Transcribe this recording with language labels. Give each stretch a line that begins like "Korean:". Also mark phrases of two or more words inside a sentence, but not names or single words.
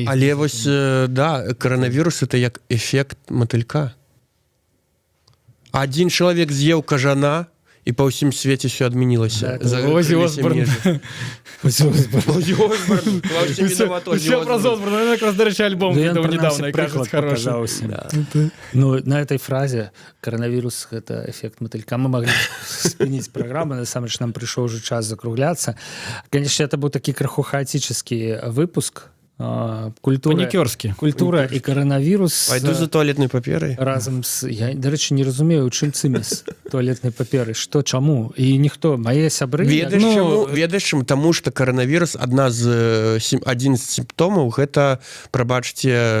Belarusian: Але вось, да, каранавірус — это як эфект матылька. Адзін чалавек з'еў кажана, і па ўсім свеце все адмянілася. Озі Осборн. Все праз Осборн.
Ukrainian: Якраз, до речі, альбом відео недавно, і кажуть, хороший.
Russian: Ну, на этой фразе коронавирус — это эффект мотылька. Мы могли спинить программу, на самом деле нам пришел уже час закругляться. Конечно, это был такой краху хаотический выпуск.
Ukrainian: Культура і коронавірус.
Belarusian: Пайду за туалетнай паперай. Разам з... Я,
Ukrainian: до речі,
Belarusian: не разумею, у чым цыміс туалетнай паперы. Што, чаму? І ніхто, мае сябры... Ведаеш чаму? Таму што коронавірус адзін з сімптомаў, гэта, прабачце...